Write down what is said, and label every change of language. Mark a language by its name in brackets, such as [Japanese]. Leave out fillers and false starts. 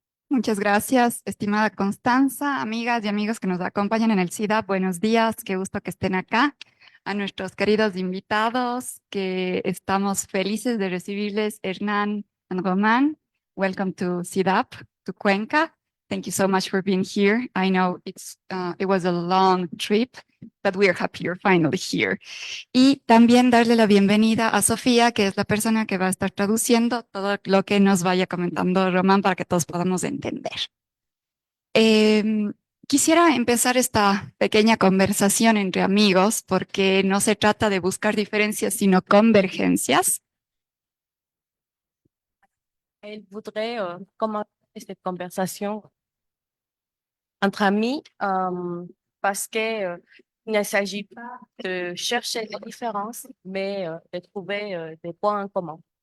[Spanish] Muchas gracias, estimada Constanza, amigas y amigos que nos acompañan en el CIDAP. Buenos días, qué gusto que estén acá. A nuestros queridos invitados, que estamos felices de recibirles, Hernán and Román. [English] Welcome to CIDAP, to Cuenca. Thank you so much for being here. I know it was a long trip, but we are happy you're finally here. [Spanish] Y también darle la bienvenida a Sofía, que es la persona que va a estar traduciendo todo lo que nos vaya comentando Román para que todos podamos entender. Quisiera empezar esta pequeña conversación entre amigos porque no se trata de buscar diferencias, sino convergencias. [French] Elle voudrait commencer cette conversation entre amis parce que il ne s'agit pas de chercher des différences, mais de trouver des points en commun.